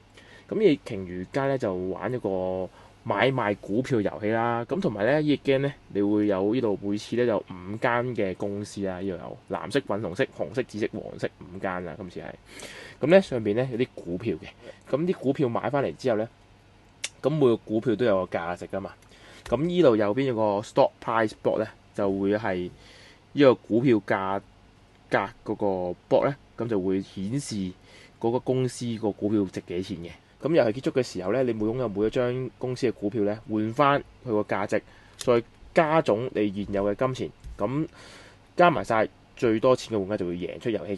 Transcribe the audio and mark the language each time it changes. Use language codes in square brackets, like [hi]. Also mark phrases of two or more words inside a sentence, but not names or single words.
[yue] 咁呢鯨魚街咧就玩一個買賣股票遊戲啦，咁同埋咧呢隻 game 咧，你會有呢度每次咧有5間嘅公司啦，呢度有藍色、粉紅色、紅色、紫色、黃色5間啦，今次係咁咧上邊咧有啲股票嘅，咁啲股票買翻嚟之後咧，咁每個股票都有個價值噶嘛，咁呢度右邊有個 [en] stock price board [yue] 咧，就會係呢個股票價格嗰個 board 咧，咁就會顯示嗰個公司個股票值幾錢嘅。咁遊戲結束嘅時候咧，你每擁有每一張公司嘅股票咧，換翻佢個價值，再加總你現有嘅金錢，咁加埋晒最多錢嘅玩家就會贏出遊戲嘅。